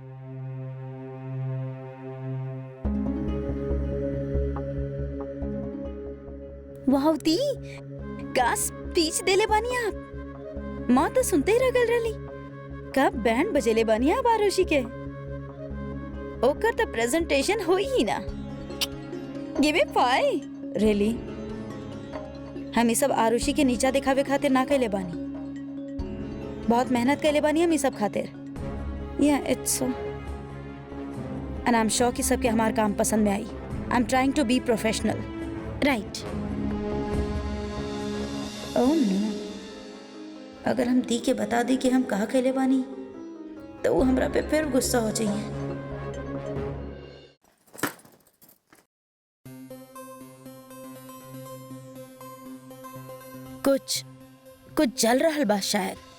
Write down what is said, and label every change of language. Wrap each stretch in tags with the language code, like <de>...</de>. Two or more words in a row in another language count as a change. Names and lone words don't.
<bho>वाह दी, का स्पीच देले बानी आप। माँ तो सुनते ही रगल रही। कब बैंड बजेले बानी आप आरुषि के? ओकर तो प्रेजेंटेशन होई ही ना।</bho> <en>give it 5. really?</en> <bho>हम ये सब आरुषि के नीचा दिखावे खातिर ना कैले बानी। बहुत मेहनत कैले बानी हम ये सब खातिर।</bho> <en>yeah it's so, and I am sure</en> <bho>कि सबके हमार काम पसंद में आई।</bho> <en>I am trying to be professional, right?</en> <bho>ठीक बा, हम समझ गए बानी। हाँ, का? हम का कहनी? समझ गए बानी। ओह नो, अगर हम दी के बता दी कि हम कहाँ खेले बानी तो वो हमरा पे फिर गुस्सा हो जाइए। कुछ कुछ जल रहल बा शायद।</bho>